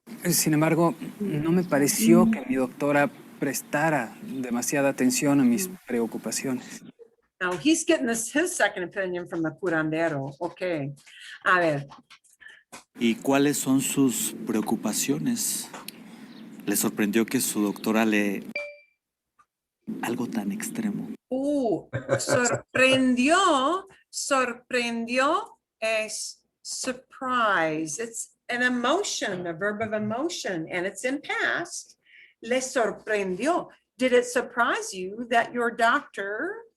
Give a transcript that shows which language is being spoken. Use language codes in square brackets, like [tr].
[es] Sin embargo, no me pareció que mi doctora prestara demasiada atención a mis preocupaciones. [en] Now he's getting his second opinion from the curandero. [es] Okay. A ver, ¿Y cuáles son sus preocupaciones? Le sorprendió que su doctora le... algo tan extremo. sorprendió es surprise. [en] It's an emotion, a verb of emotion, and it's in past. [es] Le sorprendió. [en] Did it surprise you that your doctor